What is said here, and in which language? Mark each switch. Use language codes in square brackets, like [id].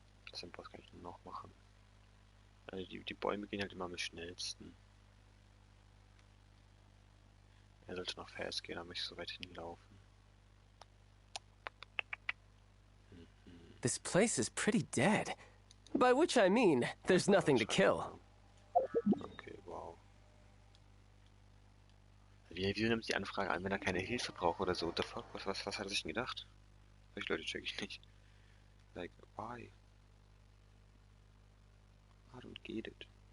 [de] Was kann ich denn noch machen? Also die Bäume gehen halt immer am schnellsten. Er sollte noch fast gehen, aber nicht so weit hinlaufen. [en] This place is pretty dead. By which I mean, there's nothing to kill. Okay, wow. [de] Wie nimmt die Anfrage an, wenn er keine Hilfe braucht oder so? [en] What the fuck? [de] Was hat er sich denn gedacht? Solche Leute check ich nicht. [en] Like, why? I don't get it.